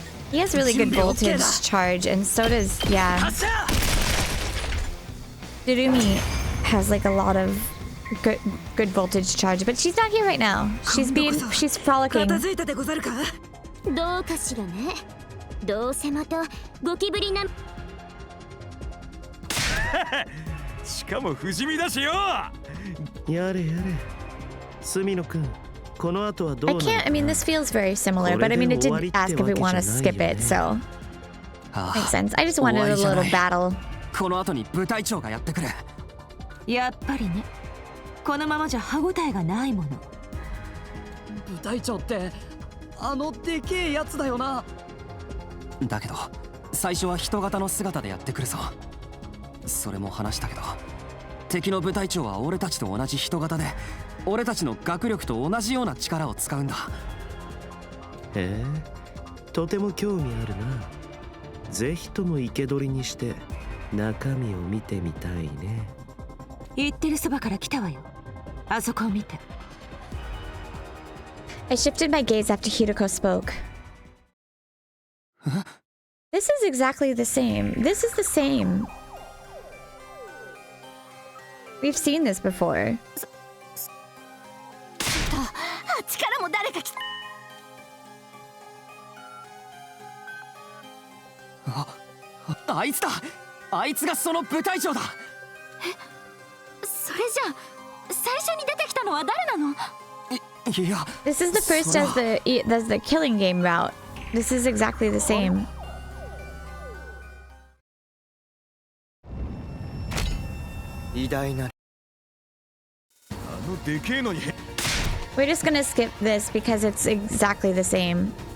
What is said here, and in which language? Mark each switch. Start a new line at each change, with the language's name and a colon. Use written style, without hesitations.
English: He has really good voltage charge, and so does, yeah. Durumi has like a lot of good voltage charge, but she's not here right now. She's frolicking.
Japanese: 片付いたでござるか。どうかしらね。どうせまたゴキブリな。しかも不死身だしよ。やれやれ。住野くん、この後はどう
English: I
Japanese: なの？
English: can't, I mean, this feels very similar, but I mean, it didn't ask if we want to skip it, so. Makes sense. I just wanted a little battle.
Japanese: この後に部隊長がやってくる。やっぱりね。このままじゃ歯ごたえがないもの。部隊長ってあのでけえやつだよな。だけど最初は人型の姿でやってくるぞ。それも話したけど、敵の部隊長は俺たちと同じ人型で、俺たちの学力と同じような力を使うんだ。へえ、とても興味あるな。ぜひとも生け捕りにして中身を見てみたいね。言ってるそばから来たわよ。あそこを見て。
English: I shifted my gaze after Hiroko spoke. This is exactly the same. This is the same. We've seen this before.
Japanese: あっちからも誰か来た。あいつだ。あいつがその部隊長だ。それじゃあ最初に出てきたのは誰なの？いや、
English: This is the first as the killing game route. This is exactly the same.
Japanese: 偉大なる。あのでけえのに。
English: We're just gonna skip this because it's exactly the same.